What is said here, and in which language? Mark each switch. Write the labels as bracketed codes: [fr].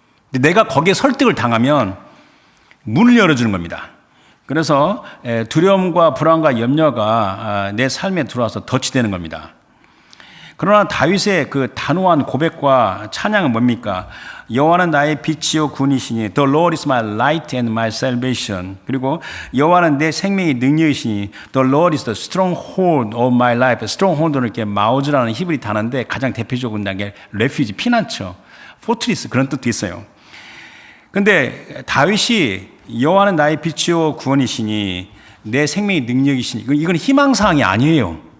[ko] 근데 내가 거기에 설득을 당하면 문을 열어주는 겁니다. 그래서 두려움과 불안과 염려가 내 삶에 들어와서 덫이 겁니다. 그러나 다윗의 그 단호한 고백과 찬양은 뭡니까? 여호와는 나의 빛이요 구원이시니 [en] The Lord is my light and my salvation. [ko] 그리고 여호와는 내 생명의 능력이시니 [en] The Lord is the stronghold of my life. [ko] stronghold는 이렇게 마우즈라는 히브리 단어인데 가장 대표적인 게 레퓨지, 피난처, 포트리스 그런 뜻도 있어요. 근데 다윗이 여호와는 나의 빛이요 구원이시니 내 생명의 능력이시니 이건 희망사항이 아니에요.